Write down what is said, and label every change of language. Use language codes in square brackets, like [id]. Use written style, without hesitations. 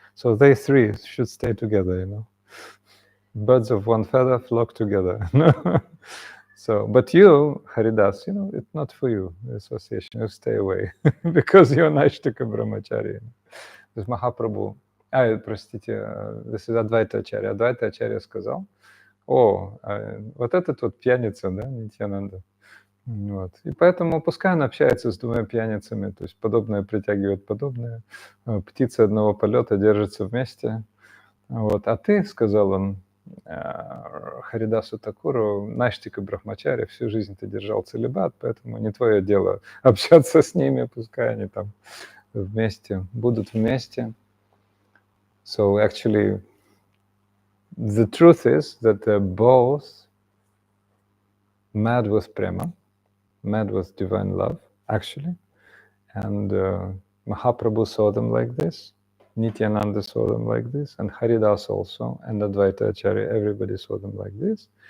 [en] So they 3 should stay together, Birds of one feather flock together. So, but you, Haridas, it's not for you, the association. You stay away, because you're Naishtika Brahmachari. This Mahaprabhu, [ru] простите, [en] this is Advaita Acharya. [ru] Advaita Acharya сказал, вот это тот пьяница, да, Нитьянанда. Вот. И поэтому пускай он общается с 2 пьяницами, то есть подобное притягивает подобное. Птицы одного полета держатся вместе. Вот. А ты, сказал он, Харидасу Такуру, Наштика Брахмачари, всю жизнь ты держал целибат, поэтому не твое дело общаться с ними, пускай они там вместе, будут вместе. [en] So actually, the truth is that they're both mad with prema, mad with divine love, actually. And Mahaprabhu saw them like this, Nityananda saw them like this, and Haridas also, and Advaita Acharya, everybody saw them like this.